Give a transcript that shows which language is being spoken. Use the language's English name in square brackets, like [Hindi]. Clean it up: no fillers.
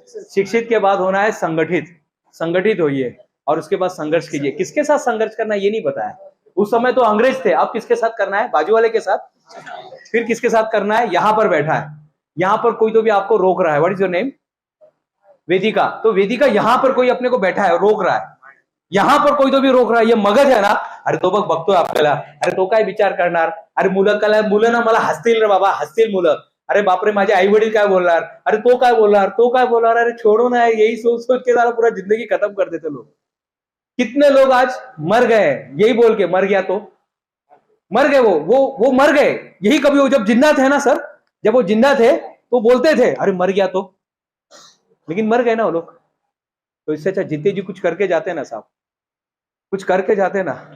[Hindi] शिक्षित के बाद होना है संगठित होइए, और उसके बाद संघर्ष कीजिए। किसके साथ संघर्ष करना है ये नहीं पता है। उस समय तो अंग्रेज थे, अब किसके साथ करना है? बाजू वाले के साथ। फिर किसके साथ करना है? यहां पर बैठा है, यहां पर कोई तो भी आपको रोक रहा है। [English] What is your name? [Hindi] वेदिका। तो वेदिका, यहां पर कोई अपने को बैठा है, रोक रहा है, यहाँ पर कोई तो भी रोक रहा है, [Marathi] ये मगज आहे ना, अरे तो बघतोय आपल्याला, अरे तो काय विचार करणार, अरे मुलं ना मला हसतील रे बाबा, हसतील मुलं, अरे बापरे माझे आई वडील काय बोलणार, अरे तो काय बोलणार, तो काय बोलणार, [Hindi] अरे छोड़ो ना, यही सोच सोच के सारा पूरा जिंदगी खत्म कर देते लोग। कितने लोग आज मर गए यही बोल के, मर गया तो मर गए, वो मर गए यही। कभी वो जब जिंदा थे ना सर, जब वो जिंदा थे तो बोलते थे अरे मर गया तो, लेकिन मर गए ना वो लोग। तो इससे अच्छा जीते जी कुछ करके जाते ना साहब, कुछ करके जाते ना।